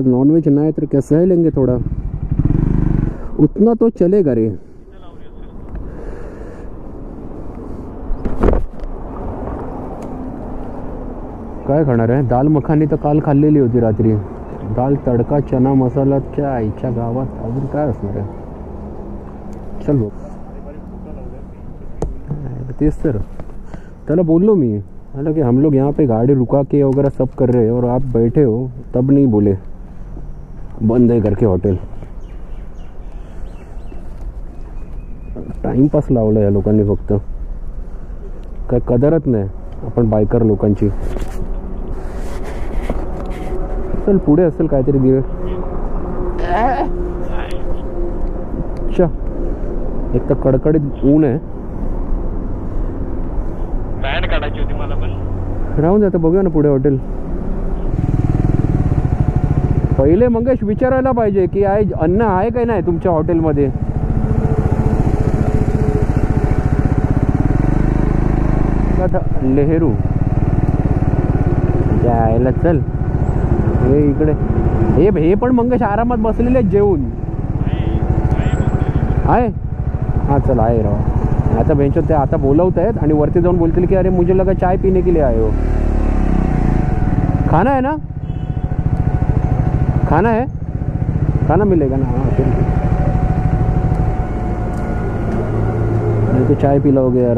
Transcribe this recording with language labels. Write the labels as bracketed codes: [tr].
[mr] Non veg नाही तर कसं आहे [hi] लेंगे, थोडा उतना तो चलेगा रे. [mr] काय खाणार आहे? दाल मखानी तर काल खाल्लेली होती रात्री. दाल तडका चना मसालाच्या आईच्या गावात अजून काय असणार आहे? चल बघ, तेच तर त्याला बोललो मी, [hi] हालांकि कि हम लोग यहाँ पे गाड़ी रुका के वगैरह सब कर रहे हैं और आप बैठे हो, तब नहीं बोले बंद है करके हॉटेल. [mr] टाइमपास लावलं या लोकांनी फक्त, काय कदरच नाही आपण बायकर लोकांची. चल पुढे असेल काहीतरी दिवे. अच्छा, एक तर कडकडीत ऊन आहे. बँड काढायची होती मला पण. राहून जातं, बघूया ना पुढे हॉटेल. पहिले मंगेश विचारायला पाहिजे की अन्न आहे काय नाही तुमच्या हॉटेलमध्ये. लेहरू जायला चल. हे इकडे हे पण मंगेश आरामात बसलेले जेवून आहे. हां चल आहे राव. आता बेंचवर ते आता बोलवत आहेत आणि वरती जाऊन बोलतील की [hi] अरे मुझे लगा चाय पीने के लिए आए हो. खाना है ना, खाना है, खाना मिलेगा ना. हाँ फिर नहीं तो चाय पी लोगे यार.